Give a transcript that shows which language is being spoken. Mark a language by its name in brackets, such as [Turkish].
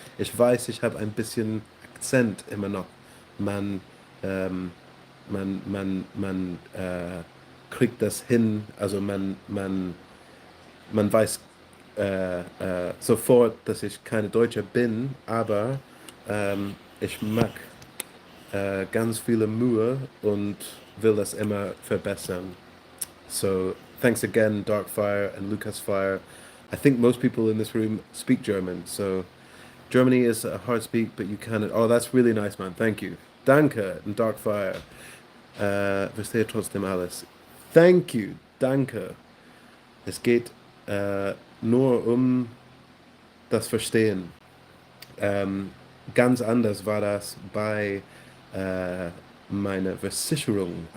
[German] Ich weiß, ich habe ein bisschen Akzent immer noch. Man, ähm, man kriegt das hin, also man weiß sofort, dass ich keine Deutsche bin, aber ich mag ganz viele Mühe und will das immer verbessern. So, [English] thanks again, Darkfire and Lucas Fire. I think most people in this room speak German, so Germany is a hard speak, but you can. Oh, that's really nice, man. Thank you. Danke and Darkfire. [German] Verstehe trotzdem alles. [English] Thank you. [German] Danke. Es geht nur um das Verstehen. Ähm, Ganz anders war das bei meiner Versicherung.